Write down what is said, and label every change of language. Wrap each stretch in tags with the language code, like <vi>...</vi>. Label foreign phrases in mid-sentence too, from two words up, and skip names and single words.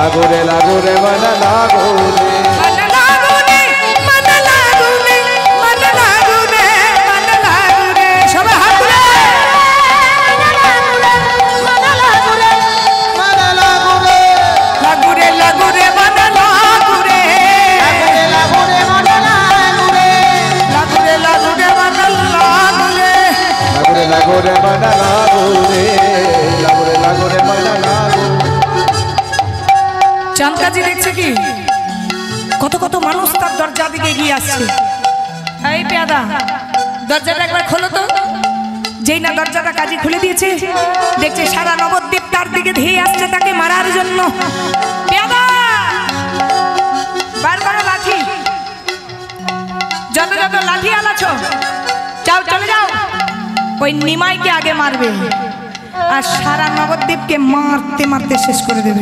<bn>লাগুরে লাগুরে মন লাগুরে মন লাগুরে মন লাগুরে মন লাগুরে মন লাগুরে সবাই হাত তুলে মন লাগুরে মন লাগুরে লাগুরে লাগুরে মন লাগুরে লাগুরে মন লাগুরে লাগুরে লাগুরে মন লাগুরে লাগুরে লাগুরে মন লাগুরে লাগুরে লাগুরে মন লাগুরে। চাঁদকাজি দেখছে কি কত কত মানুষ তার দরজা দিকে এগিয়ে আসছে। এই পেয়াদা দরজাটা একবার খোলো তো। যেই না দরজাটা কাজী খুলে দিয়েছে দেখছে সারা নবদ্বীপ তার দিকে ধেয়ে আসছে তাকে মারার জন্য। পেয়াদা বার করো লাঠি, যত যত লাঠি আলাছো যাও চলে যাও, ওই নিমাইকে আগে মারবে আর সারা নবদ্বীপকে মারতে মারতে শেষ করে দেবে।</bn>